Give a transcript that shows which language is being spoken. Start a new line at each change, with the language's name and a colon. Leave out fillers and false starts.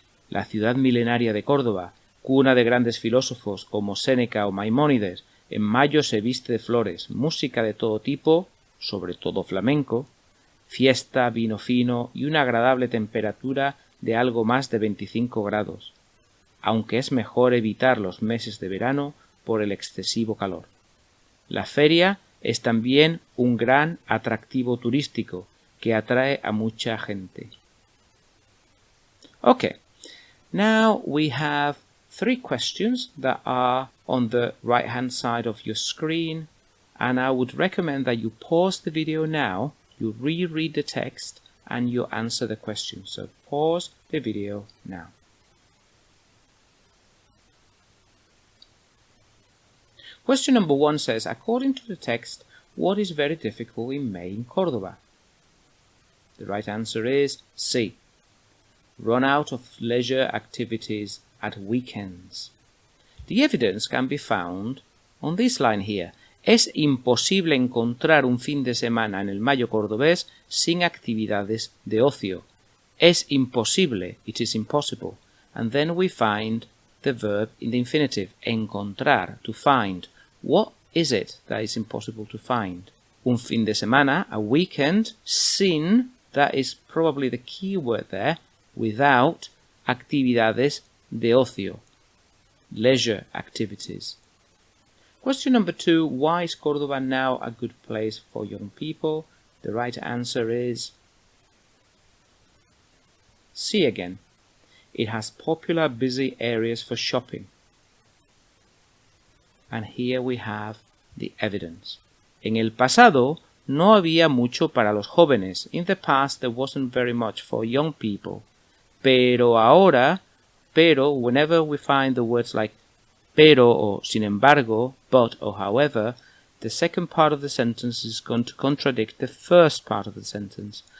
Spanish: La ciudad milenaria de Córdoba, cuna de grandes filósofos como Séneca o Maimónides, en mayo se viste de flores, música de todo tipo, sobre todo flamenco, fiesta, vino fino y una agradable temperatura de algo más de 25 grados, aunque es mejor evitar los meses de verano por el excesivo calor. La feria es también un gran atractivo turístico que atrae a mucha gente.
English: Okay. Now we have 3 questions that are on the right hand side of your screen, and I would recommend that you pause the video now, you reread the text, and you answer the question. So pause the video now. Question number 1 says, according to the text, what is very difficult in May in Córdoba? The right answer is C. Run out of leisure activities at weekends. The evidence can be found on this line here.
Spanish: Es imposible encontrar un fin de semana en el Mayo cordobés sin actividades de ocio. Es imposible,
English: it is impossible. And then we find the verb in the infinitive, encontrar, to find. What is it that is impossible to find?
Spanish: Un fin de semana,
English: a weekend, sin, that is probably the key word there, without
Spanish: actividades de ocio,
English: leisure activities. Question number 2, why is Córdoba now a good place for young people? The right answer is C again. It has popular busy areas for shopping. And here we have the evidence.
Spanish: En el pasado no había mucho para los jóvenes.
English: In the past there wasn't very much for young people.
Spanish: Pero ahora,
English: pero, whenever we find the words like pero or sin embargo, but or however, the second part of the sentence is going to contradict the first part of the sentence.